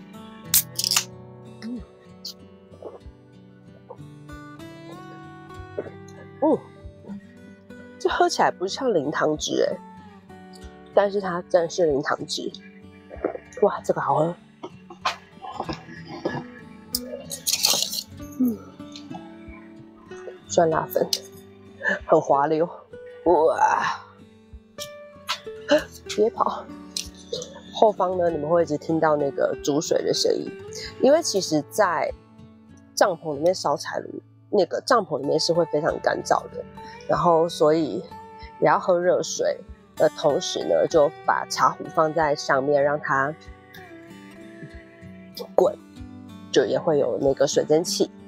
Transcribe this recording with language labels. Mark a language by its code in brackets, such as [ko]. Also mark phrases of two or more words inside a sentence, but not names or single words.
[zh] 這喝起來不像零糖脂但是它真的是零糖脂。哇，這個好喝。酸辣粉很滑溜，哇！別跑！後方呢，你們會一直聽到那個煮水的聲音，因為其實，在帳篷裡面燒柴爐，那個帳篷裡面是會非常乾燥的，然後所以也要喝熱水的同時呢，就把茶壺放在上面讓它滾，就也會有那個水蒸氣。